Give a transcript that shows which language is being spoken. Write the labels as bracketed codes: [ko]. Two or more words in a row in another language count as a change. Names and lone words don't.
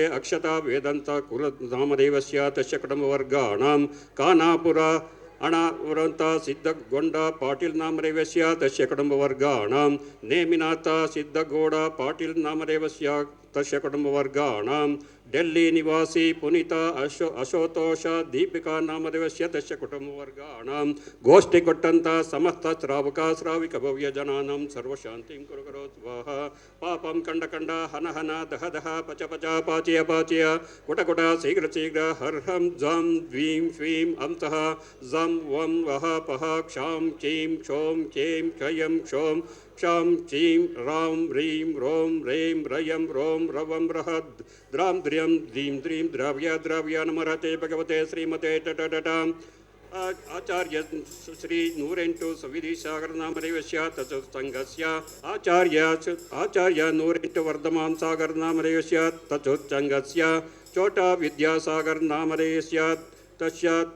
[sa] ಅಕ್ಷತಾ ವೇದಾಂತ ಕುಲ ನಾಮದೇವಸ್ಯ ತಸ್ಯ ಕುಟುಂಬವರ್ಗಾಣಾಂ ಖಾನಾಪುರ ಅಣಾವರಂತ ಸಿದ್ಧಗೊಂಡ ಪಾಟೀಲ್ ನಾಮದೇವಸ್ಯ ತಸ್ಯ ಕುಟುಂಬವರ್ಗಾಣಾಂ ನೇಮಿನಾಥ ಸಿದ್ಧಗೌಡ ಪಾಟೀಲ್ ನಾಮದೇವಸ್ಯ ತಸ್ಯ ಕುಟುಂಬವರ್ಗಾಣಾಂ ಡೆಲ್ಲಿ ನಿವಾಸಿ ಪುನೀತ ಅಶೋತೋಷ ದೀಪಿಕಾ ನಾಮದೇವಸ್ಯ ತಸ್ಯ ಕುಟುಂಬವರ್ಗಾಣಾಂ [kn] ಗೋಷ್ಠಿ ಕೊಟ್ಟಂತ [sa] ಸಮಸ್ತ ಶ್ರಾವಿಕ ಭವ್ಯ ಜನಾನಾಂ ಸರ್ವಶಾಂತಿಂ ಕುರು ಸ್ವಾಹ ಪಾಪಂ ಕಂಡ ಹನ ದಹ ಪಚ ಪಾಚಯ ಕುಟ ಶೀಘ್ರ ಹರ್ಹಂ ಜಂ ದ್ವೀಂ ಶ್ವೀಂ ಅಂತಃ ಜಂ ವಂ ವಹ ಪಹ ಕ್ಷಾಂ ಚೀಂ ಕ್ಷೋಂ ಚೇಂ ಕ್ಷಯಂ ಕ್ಷೋಂ ಕ್ಷಾಂ ಚೀಂ ರಾಂ ರೀಂ ರೋಂ ರೇಂ ರಯಂ ರೋಂ ರವಂ ರಹದ್ ದ್ರಾಂ ದ್ರಿಯಂ ದ್ರೀಂ ದ್ರೀಂ ದ್ರವ್ಯ ನಮರತೆ ಭಗವತೆ ಶ್ರೀಮತೆ ಟಟಾಂ ಆಚಾರ್ಯ ಶ್ರೀ 108 ಸವಿಧಿ ಸಾಗರ ನಾಮದೇವಸ್ಯ ತಚೋತ್ಸಂಗಸ್ಯ ಆಚಾರ್ಯ 108 ವರ್ಧಮಾನ್ ಸಾಗರ ನಾಮದೇವಸ್ಯ ತಚೋತ್ಸಂಗಸ್ಯ ಚೋಟಾ ವಿದ್ಯಾಸಾಗರ ನಾಮದೇವಸ್ಯ ತಸ್ಯ